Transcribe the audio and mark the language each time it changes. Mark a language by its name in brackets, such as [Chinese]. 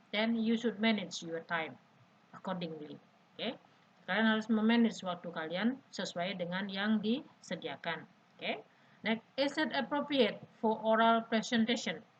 [English] Then you should manage your time accordingly. Okay. [Indonesian] Kalian harus memanage waktu kalian sesuai dengan yang disediakan. Okay. [English] Next, is it appropriate for oral presentation?